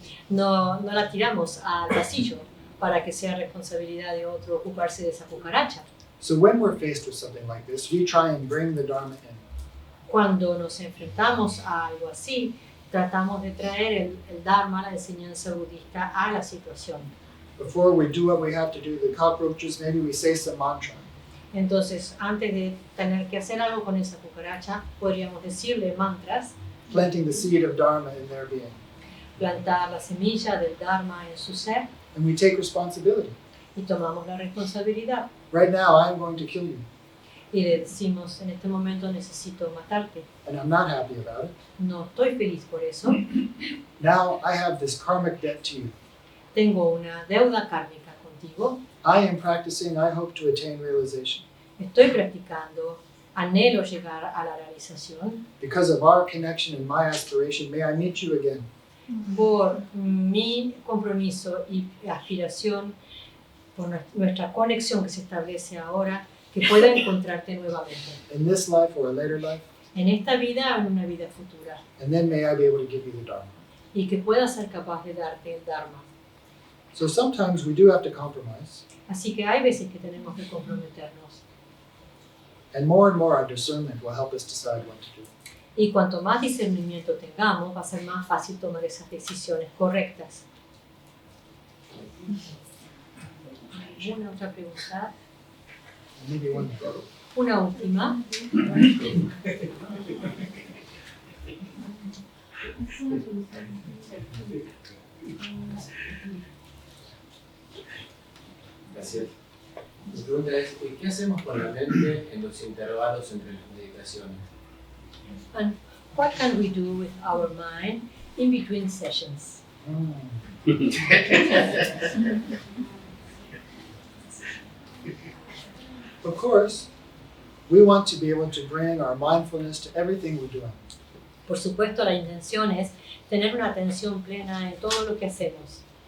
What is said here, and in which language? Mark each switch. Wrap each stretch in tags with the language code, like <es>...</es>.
<es>No la tiramos al pasillo para que sea responsabilidad de otro ocuparse de esa cucaracha.</es> <en>So when we're faced with something like this, we try and bring the Dharma in.</en> <es>Cuando nos enfrentamos a algo así, tratamos de traer el Dharma, la enseñanza budista, a la situación.</es> <en>Before we do what we have to do, the cockroaches, maybe we say some mantra.</en> <es>Entonces, antes de tener que hacer algo con esa cucaracha, podríamos decirle mantras,</es> <en>Planting the seed of Dharma in their being.</en> <es>plantar la semilla del Dharma en su ser</es> <en>And we take responsibility.</en> <es>y tomamos la responsabilidad.</es> <en>Right now, I'm going to kill you,</en> <es>Y le decimos, en este momento necesito matarte.</es> <en>and I'm not happy about it.</en> <es>No estoy feliz por eso.</es> <en>Now I have this karmic debt to you.</en> <es>Tengo una deuda kármica contigo.</es> <en>I am practicing, I hope to attain realization.</en> <es>Estoy practicando. Anhelo llegar a la realización.</es> <en>Because of our connection and my aspiration, may I meet you again.</en> <es>Por mi compromiso y aspiración, por nuestra conexión que se establece ahora, que pueda encontrarte nuevamente.</es> <en>In this life or a later life.</en> <es>En esta vida o en una vida futura.</es> <en>And then may I be able to give you the Dharma.</en> <es>Y que pueda ser capaz de darte el Dharma.</es> <en>So sometimes we do have to compromise.</en> <es>Así que hay veces que tenemos que comprometernos.</es> <en>And more our discernment will help us decide what to do.</en> <es>Y cuanto más discernimiento tengamos, va a ser más fácil tomar esas decisiones correctas. ¿Alguna otra pregunta?</es> <en>Maybe one.</en> <es>Una última. Gracias. Mi pregunta es, ¿qué hacemos con la mente en los intervalos entre las meditaciones?</es> <en>And what can we do with our mind in between sessions? Of course, we want to be able to bring our mindfulness to everything we're doing.</en> <es>Por supuesto, la intención es tener una atención plena en todo lo que hacemos.</es>